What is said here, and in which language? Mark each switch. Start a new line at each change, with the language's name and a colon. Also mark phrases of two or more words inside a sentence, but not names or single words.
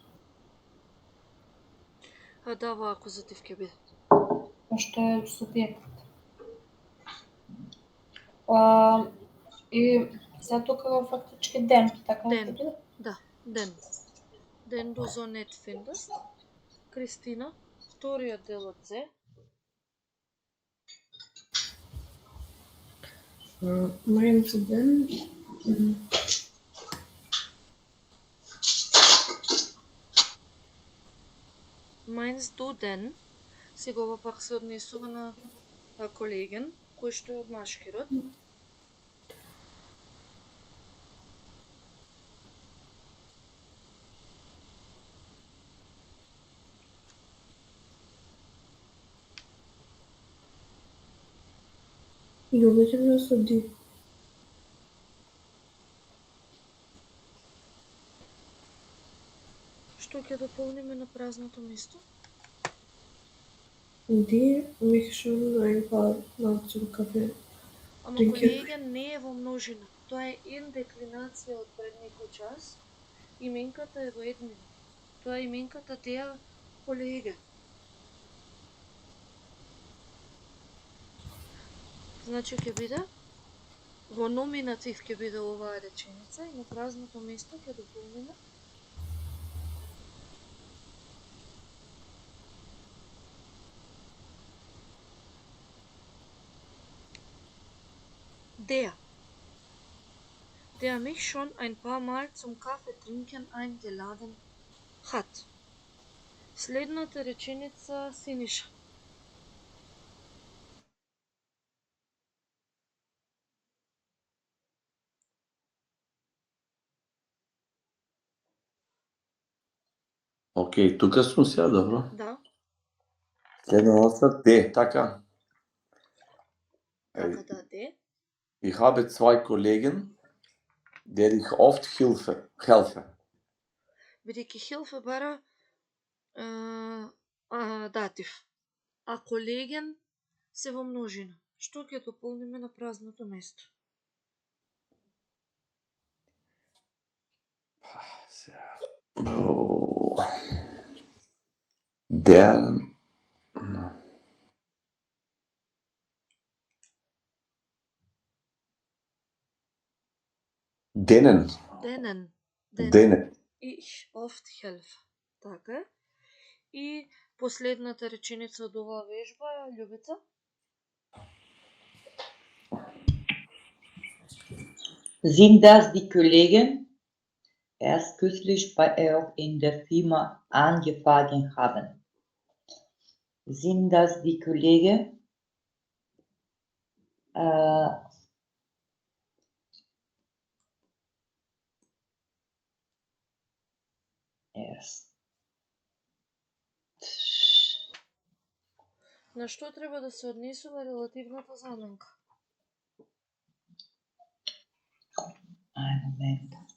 Macedonian: Да, во акузатив ќе биде. Пошто е субјект. И сега тука фактички ден, така Ден. ќе биде? Да, ден.
German: Den du so nett findest.
Macedonian: Кристина, вториот дел од Зе.
German: Meinst du denn? Meinst du denn?
Macedonian: Сега ова пак се однесува на колеген, кој што е од машки род. Любите ли да суди? Што ќе дополниме на празното место?
German: Die mich schon ein paar Mal zum Kaffee
Macedonian: Ама
German: trinken.
Macedonian: колеген не е во множина. Тоа е ендеклинација од пред некој час. Именката е во еднина. Тоа е именката
German: die Kollege.
Macedonian: Значи ќе биде во номинатив ќе биде оваа реченица и на празното место ќе дополниме der.
German: Der mich schon ein paar Mal zum Kaffee trinken eingeladen hat.
Macedonian: Следната реченица Синиша. Океј, тука сум сега, добро. Да, Следната Д, така. така да, де.
German: Ich habe zwei Kollegen, der ich oft helfe.
Macedonian: Бидејќи Хилфе бара датив, а колеген се во множина. Што ќе дополниме на празното место?
German: Der Denen. Denen. Ich oft helfe.
Macedonian: Така. И последната реченица од оваа вежба е Љубица.
German: Sind das die Kollegen, erst kürzlich bei EOC in der Firma angefangen haben? Sind das die Kollegen, erst
Macedonian: На што треба да се однесува релативната заменка?
German: ein Moment.